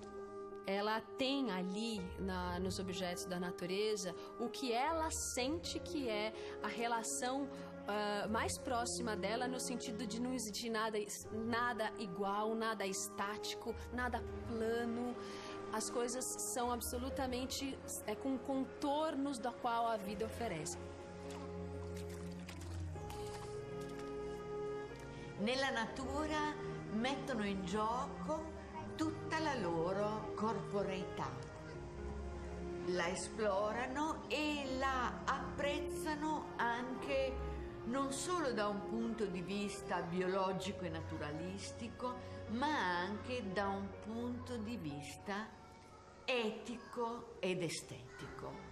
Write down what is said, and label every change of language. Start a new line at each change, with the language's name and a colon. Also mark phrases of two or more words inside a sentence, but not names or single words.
Portuguese: Ela tem ali, nos objetos da natureza, o que ela sente que é a relação mais próxima dela, no sentido de não existir nada igual, nada estático, nada plano. As coisas são absolutamente com contornos da qual a vida oferece.
Italian: Nella natura mettono in gioco tutta la loro corporeità. la esplorano e la apprezzano anche non solo da un punto di vista biologico e naturalistico, ma anche da un punto di vista etico ed estetico.